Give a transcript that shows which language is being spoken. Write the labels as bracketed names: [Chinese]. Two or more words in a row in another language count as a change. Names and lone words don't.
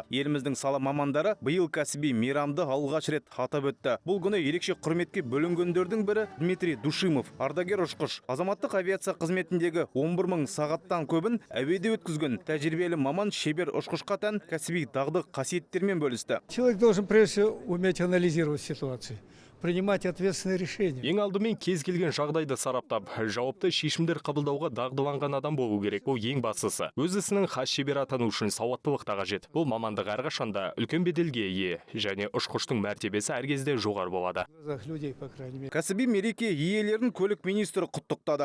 [Kazakh] Еліміздің сала мамандары биыл кәсіби мейрамды алғаш рет атап өтті. Бұл күні ерекше құрметке бөлінгендердің бірі Дмитрий Душимов, ардагер ұшқыш. Азаматтық авиация қызметіндегі 11 000 сағаттан көбін әуеде өткізген тәжірибелі маман шебер ұшқышқа тән кәсіби дағды қасиеттермен бөлісті. [Russian] Человек должен прежде всего уметь анализировать ситуацию, принимать ответственные решения. [Kazakh] Ең алдымен кез келген жағдайды сараптап, жауапты шешімдер қабылдауға дағдыланған адам болу керек. Бұл ең бастысы. Өз ісінің хас шебер атану үшін сауаттылық та қажет. Бұл мамандық әрқашанда үлкен беделге ие және ұшқыштың мәртебесі әр кезде жоғары болады. Кәсіби мереке иелерін көлік министрі құттықтады.